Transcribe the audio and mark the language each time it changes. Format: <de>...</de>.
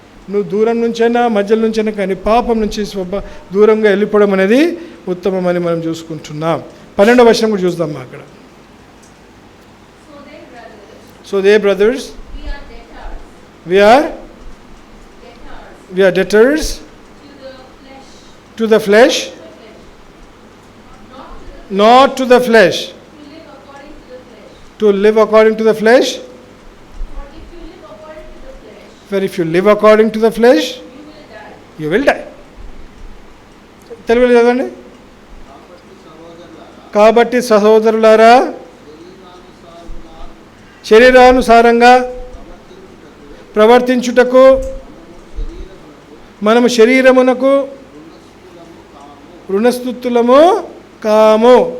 <te>నువ్వు దూరం నుంచైనా మధ్యలో నుంచైనా కానీ పాపం నుంచి దూరంగా వెళ్ళిపోవడం అనేది ఉత్తమమని మనం చూసుకుంటున్నాం. 12వ వచనం కూడా చూద్దాం అక్కడ.</te> <en>So they brothers, we are debtors to the flesh, not to the flesh, to live according to the flesh. For if you live according to the flesh, you will die.</en> <te>తెలుగులో చదవండి. కాబట్టి సహోదరులారా, శరీరానుసారంగా ప్రవర్తించుటకు మనము శరీరమునకు రుణస్థుతులము కాము.</te>